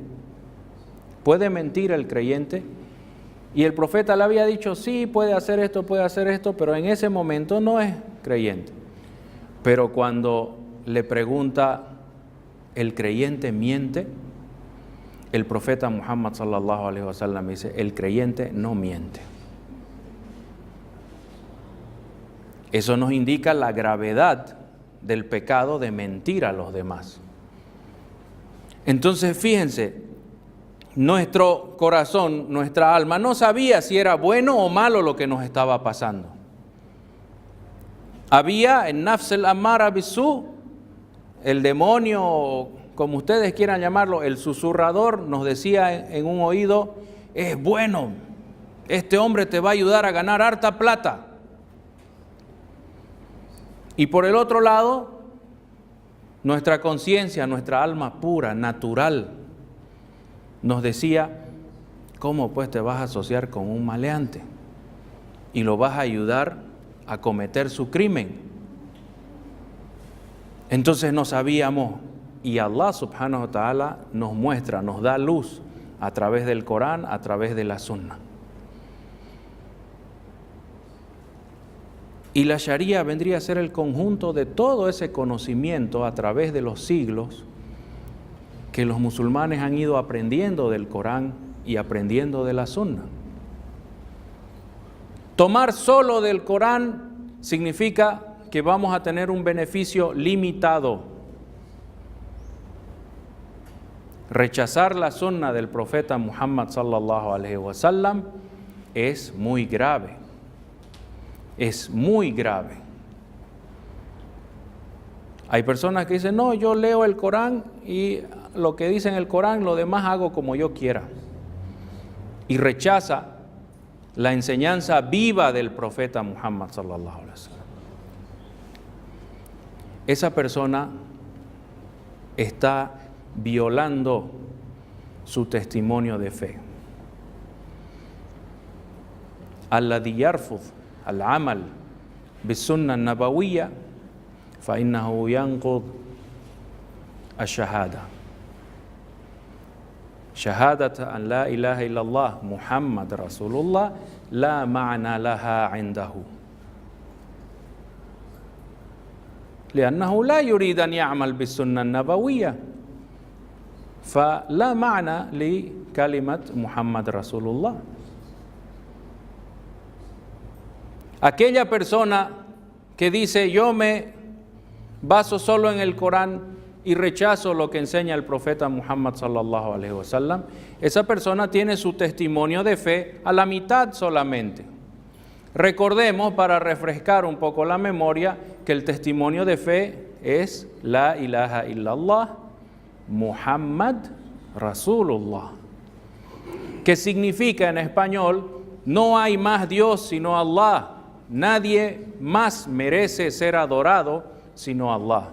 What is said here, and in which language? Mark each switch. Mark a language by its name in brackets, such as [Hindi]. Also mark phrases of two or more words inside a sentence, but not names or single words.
[Spanish] ¿Puede mentir el creyente? Y el profeta le había dicho: sí, puede hacer esto, pero en ese momento no es creyente. Pero cuando le pregunta: ¿el creyente miente? El profeta Muhammad [Arabic] صلى الله عليه وسلم [Spanish] dice: el creyente no miente. Eso nos indica la gravedad del pecado de mentir a los demás. Entonces, fíjense, nuestro corazón, nuestra alma, no sabía si era bueno o malo lo que nos estaba pasando. Había en [Arabic] نفس الأمارة بالسوء, [Spanish] el demonio, como ustedes quieran llamarlo, el susurrador, nos decía en un oído: es bueno, este hombre te va a ayudar a ganar harta plata. Y por el otro lado, nuestra conciencia, nuestra alma pura, natural, nos decía: ¿cómo pues te vas a asociar con un maleante y lo vas a ayudar a cometer su crimen? Entonces no sabíamos, y Allah [Arabic] سبحانه وتعالى [Spanish] nos muestra, nos da luz a través del Corán, a través de la Sunna. Y la Sharia vendría a ser el conjunto de todo ese conocimiento a través de los siglos que los musulmanes han ido aprendiendo del Corán y aprendiendo de la Sunna. Tomar solo del Corán significa que vamos a tener un beneficio limitado. Rechazar la Sunna del profeta Muhammad [Arabic] صلى الله عليه وسلم [Spanish] es muy grave. Es muy grave. Hay personas que dicen: no, yo leo el Corán y lo que dice en el Corán, lo demás hago como yo quiera. Y rechaza la enseñanza viva del profeta Muhammad [Arabic] صلى الله عليه وسلم. [Spanish] Esa persona está violando su testimonio de fe. [Arabic] الذي يرفض العمل بالسنة النبوية فإنه ينقض الشهادة. شهادة أن لا إله إلا الله محمد رسول الله لا معنى لها عنده. لأنه لا يريد أن يعمل بالسنة النبوية فلا معنى لكلمة محمد رسول الله. [Spanish] Aquella persona que dice: yo me baso solo en el Corán y rechazo lo que enseña el profeta Muhammad [Arabic] صلى الله عليه وسلم, [Spanish] esa persona tiene su testimonio de fe a la mitad solamente. Recordemos, para refrescar un poco la memoria, que el testimonio de fe es [Arabic] لا إله إلا الله، محمد رسول الله, [Spanish] que significa en español, no hay más Dios sino Allah, nadie más merece ser adorado sino Allah.